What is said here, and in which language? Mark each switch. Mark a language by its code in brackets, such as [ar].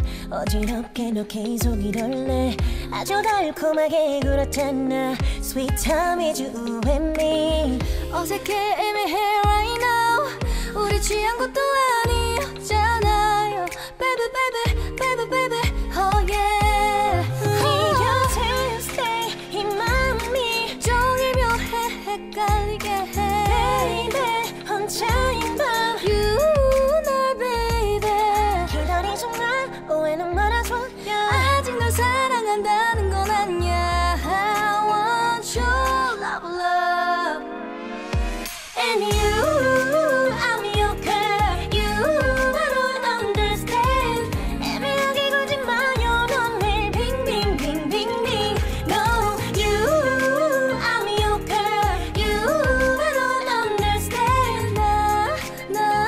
[ko] 어지럽게 너 계속 이럴래 아주 달콤하게 그렇잖아 [en] Sweet time is you and me [ko] 어색해 애매해 [en] right now [ko] 우리 취한 것도 아니었잖아요 [en] Baby baby baby baby oh yeah [ko] 네 곁에 stay 이 마음이 종일 묘해 헷갈리게 해 Baby 혼자인 밤 [en] You 널 baby [ko] 기다리지 마 오해는 말아줘 아직 널 사랑한다는 건 아니야 [en] I want your love love And you I'm your girl You don't understand [ko] 애매하게 굴지 마요 넌 빙빙빙빙빙 [en] No you I'm your girl You don't understand